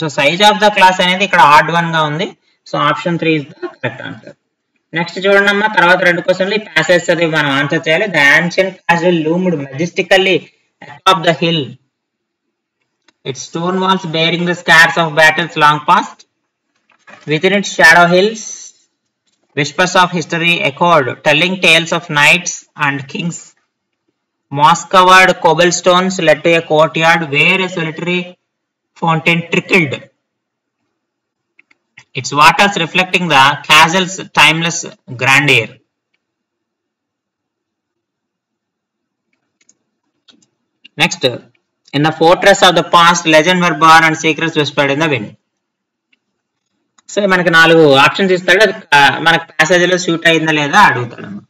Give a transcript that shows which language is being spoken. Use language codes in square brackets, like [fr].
[te] So size of the class అనేది ఇక్కడ add 1 గా ఉంది. [en] So option 3 is the correct answer. [te] Next చూడండి అమ్మా, తర్వాత 2 క్వశ్చన్లు ఈ ప్యాసేజ్ చదివి మనం ఆన్సర్ చేయాలి. [en] The ancient castle loomed majestically atop the hill, its stone walls bearing the scars of battles long past. Within its shadow hills, whispers of history echoed, telling tales of knights and kings. Moss-covered cobblestones led to a courtyard where a solitary fountain trickled, its waters reflecting the castle's timeless grandeur. Next, in the fortress of the past, legends were born and secrets whispered in the wind. [te] So మనకి 4 options ఇస్తాడు, అది మనకి passage లో shoot అయిందా లేదా అడుగుతాడు.